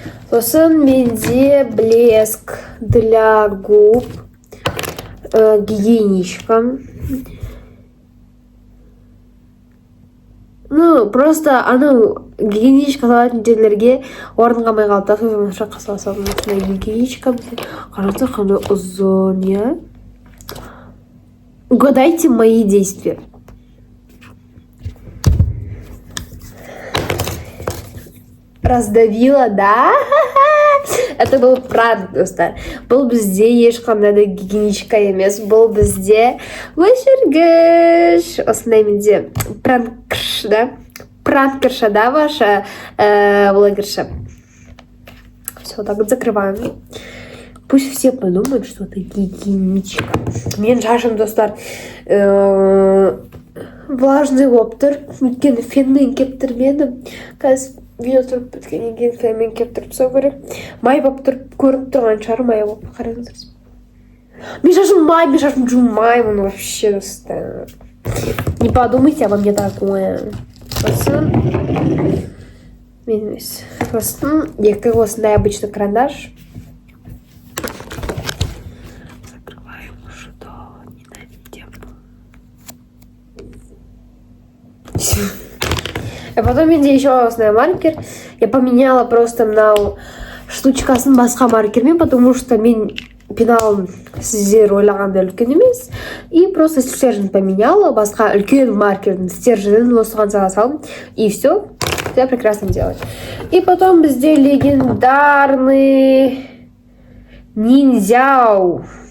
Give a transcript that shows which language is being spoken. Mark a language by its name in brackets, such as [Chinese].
[Kazakh] Сосын менде [Russian] блеск для губ, гигиеничка. Ну, просто [Kazakh] анау гигиеничка салатын жерлерге орын қалмай қалды. Сосын шаққа саласам, гигиеничка. Қараңыздар, қандай ұзын, я? [Russian] Угадайте мои действия. Раздавила, да? Это был пранк, достар. [Kazakh] Бұл бізде ешқандай да гигиеничка емес. Бұл бізде өшіргіш. Осындай менде пранкерш, да? [Russian] Пранкерша, да, ваша блогерша? Все, так вот закрываем. Пусть все подумают, что это гигиеничка. [Kazakh] Мен шашым, достар, влажный оптер. Өйткені фенмен кептірмедім. Қазір видео тұрып біткеннен кейін фенмен кептіріп тастау керек. Май болып тұрып көрініп тұрған шығар, май болып. Қараңыздар. Мен шашым май, мен шашым жумаймын вообще, достар. [Russian] Не подумайте обо мне такое. [Kazakh] Сосын мен емес. Сосын екі осындай обычный карандаш. [Russian] Закрываем уже, да, ненавидим. А потом менде еще осындай маркер. Я поменяла просто на [Kazakh] штучкасын басқа маркермен, [Russian] потому что [Kazakh] мен пеналым сіздер ойлағандай үлкен емес. [Russian] И просто стержень поменяла, [Kazakh] басқа үлкен маркердің стерженін осыған салдым. [Russian] И все прекрасно делать. И потом [Kazakh] бізде легендарный ниндзяу.